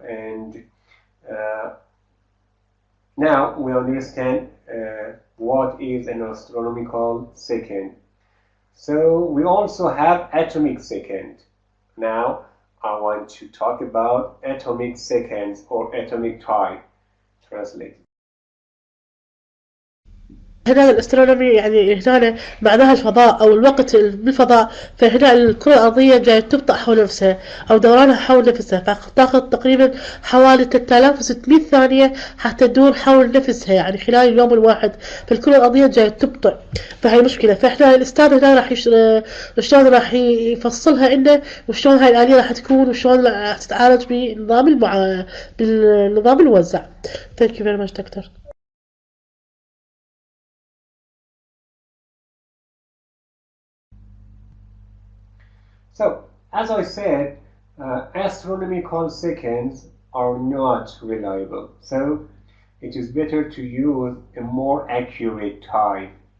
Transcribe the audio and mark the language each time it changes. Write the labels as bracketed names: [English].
[English] And now we understand what is an astronomical second. So we also have atomic second. Now I want to talk about atomic seconds or atomic time. translate. [Arabic] هنا الاسترونومي يعني هنا معناها الفضاء أو الوقت بالفضاء، فهنا الكرة الأرضية جاية تبطأ حول نفسها أو دورانها حول نفسها، فتاخذ تقريبا حوالي 3600 ثانية حتى تدور حول نفسها، يعني خلال اليوم الواحد. فالكرة الأرضية جاية تبطأ، فهي مشكلة. فإحنا الأستاذ هنا راح شلون راح يفصلها لنا، وشلون هاي الآلية راح تكون، وشلون راح تتعالج بالنظام الموزع. [English] Thank you very much doctor. So, as I said, astronomical seconds are not reliable. So, it is better to use a more accurate time.